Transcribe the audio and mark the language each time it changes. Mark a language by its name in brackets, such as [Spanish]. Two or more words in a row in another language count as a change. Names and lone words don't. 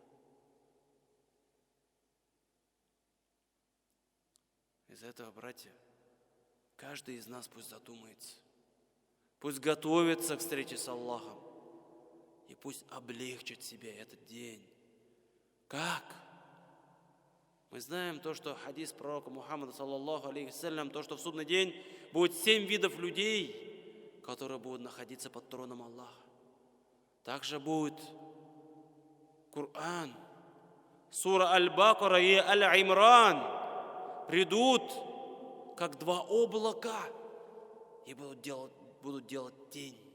[Russian] Из-за этого, братья, каждый из нас пусть задумается, пусть готовится к встрече с Аллахом и пусть облегчит себе этот день. Как? Мы знаем то, что хадис пророка Мухаммада, [Arabic] صلى الله عليه وسلم, [Russian] то, что в судный день будет 7 видов людей, которые будут находиться под троном Аллаха. Также будет Коран, сура Аль-Бакара и Аль-Имран придут как два облака и будут делать тень.